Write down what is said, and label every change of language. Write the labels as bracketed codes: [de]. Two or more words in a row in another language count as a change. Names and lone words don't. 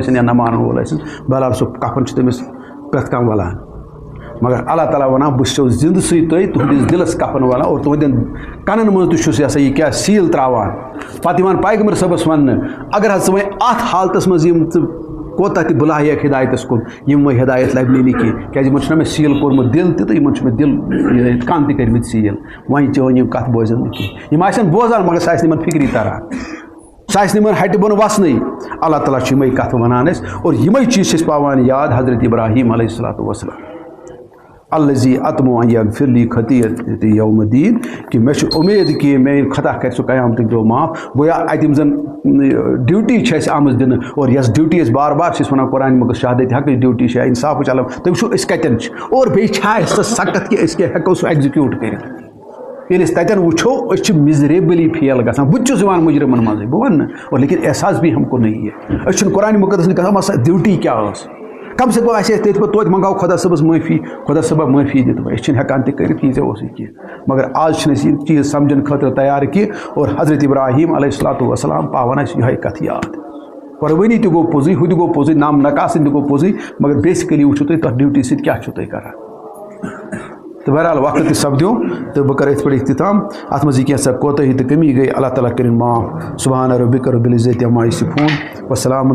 [ks] ٲسِن یا نہ مانن وول ٲسِن بہرحال سُہ کفن چھُ تٔمِس پرٛٮ۪تھ کانٛہہ والان مگر اللہ تعالیٰ ونان بہٕ چھُسو زندٕ سۭتۍ تۄہہِ تُہنٛدِس دِلس کفن والان اور تُہنٛدٮ۪ن کنن منٛز تہِ چھُس یہِ ہسا یہِ کیٛاہ سیٖل ترٛاوان پتہٕ یِوان پیغمبر صٲبس وننہٕ اگر حظ ژٕ وۄنۍ اتھ حالتس منٛز یِم ژٕ کوتاہ تہِ بُلاہیکھ ہدایتس کُن یِم وۄنۍ ہدایت لبنی نہٕ کینٛہہ کیٛازِ یِمن چھُنہ مےٚ سیٖل کوٚرمُت دِل تہِ تہٕ یِمن چھُ مےٚ دِل کن تہِ کٔرمٕتۍ سیٖل وۄنۍ چٲنۍ یِم کتھ بوزن نہٕ کینٛہہ یِم آسن بوزان مگر سُہ آسہِ نہٕ یِمن فکری تران سُہ آسہِ نہٕ یِمن ہٹہِ بۄن وسنٕے اللہ تعالیٰ چھُ یِمے کتھٕ ونان اَسہِ اور یِمے چیٖز چھِ أسۍ پاوان یاد حضرت ابراہیم علیہ الصلوۃ والسلام [ar] الذی اطمع ان یغفر لی خطیئتی یوم الدین [ks] کہ مےٚ چھُ اُمید کہ میٲنۍ خطا کرِ سُہ قیامتٕکۍ دۄہ معاف گویا اتہِ یِم زن ڈیوٹی چھِ اَسہِ آمٕژ دِنہٕ اور یۄس ڈیوٹی أسۍ بار بار چھِ أسۍ ونان قرآنِ مقدس شہادت حقٕچ ڈیوٹی چھِ انصافٕچ علم تُہۍ وٕچھِو أسۍ کتٮ۪ن چھِ اور بیٚیہِ چھا اَسہِ سۄ سخت کہ أسۍ کیٛاہ ہٮ۪کو سُہ ایگزِکیوٗٹ کٔرِتھ ییٚلہِ أسۍ تتٮ۪ن وٕچھو أسۍ چھِ [en] miserably fail [ks] گژھان بہٕ تہِ چھُس یِوان مُجرمن منٛزٕے بہٕ وَنہٕ نہٕ اور [ur] لیکن احساس بھی ہم کو نہیں ہے [ks] أسۍ چھِنہٕ قرآنِ مقدس گژھان سۄ ڈیوٹی کیٛاہ ٲس کم سے کم آسہِ اَسہِ تٔتھۍ پتہٕ توتہِ منگاو خۄدا صٲبس معٲفی خۄدا صٲبا معٲفی دِ تہٕ أسۍ چھِنہٕ ہٮ۪کان تہِ کٔرِتھ یہِ ژےٚ اوسُے کینٛہہ مگر آز چھِنہٕ أسۍ یہِ چیٖز سمجھن خٲطرٕ تیار کینٛہہ اور حضرت ابراہیم علیہ الصلوۃ والسلام پاوان اَسہِ یِہوٚے کتھ یاد قۄربٲنی تہِ گوٚو پوٚزُے ہُہ تہِ گوٚو پوٚزُے نام نکاسٕنۍ تہِ گوٚو پوٚزُے مگر بیسِکلی وٕچھِو تُہۍ تتھ ڈیوٹی سۭتۍ کیٛاہ چھُو تُہۍ کران تہٕ بہرحال وقت تہِ سپدیو تہٕ بہٕ کرٕ أتھۍ پٮ۪ٹھ اختتام اتھ منٛز یہِ کینٛژھا کوتٲہی تہٕ کٔمی گٔے اللہ تعالیٰ کٔرِنۍ معاف [ar] سبحان ربک رب العزت عما یصفون [ks] وسلام